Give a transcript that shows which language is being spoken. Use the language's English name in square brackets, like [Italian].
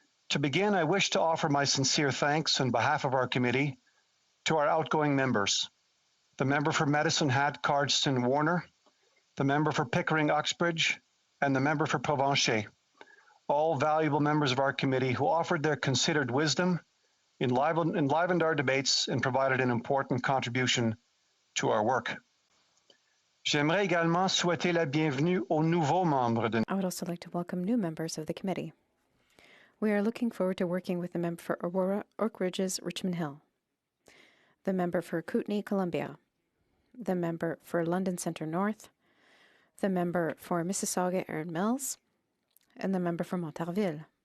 [English] To begin, I wish to offer my sincere thanks on behalf of our committee to our outgoing members, the member for Medicine Hat, Cardston, Warner, the member for Pickering, Uxbridge, and the member for Provencher, all valuable members of our committee who offered their considered wisdom, enlivened our debates, and provided an important contribution to our work. [French] J'aimerais également souhaiter la bienvenue aux nouveaux membres de... [English] I would also like to welcome new members of the committee. We are looking forward to working with the member for Aurora, Uxbridge's Richmond Hill, the member for Kootenay, Columbia, the member for London Centre North, the member for Mississauga, Erin Mills, and the member for Montarville.